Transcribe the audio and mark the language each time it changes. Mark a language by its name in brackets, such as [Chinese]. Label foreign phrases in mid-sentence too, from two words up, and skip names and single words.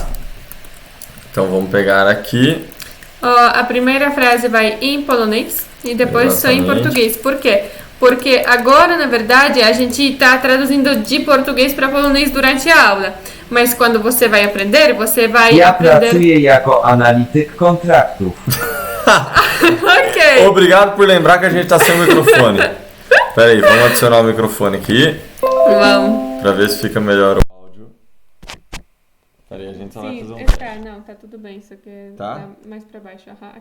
[Portuguese] Então vamos pegar aqui. A primeira frase vai em polonês e depois só em português. Por quê? Porque agora, na verdade, a gente está traduzindo de português para polonês durante a aula. Mas quando você vai aprender, você vai aprender... [Polish] pracuję jako analityk kontraktów. [Portuguese] Ok. Obrigado por lembrar que a gente está sem o microfone. Pera aí, vamos adicionar o microfone aqui. Vamos. Para ver se fica melhor o áudio. Pera aí, a gente só vai fazer um... Não, tá tudo bem. Isso aqui tá mais para baixo. Aqui.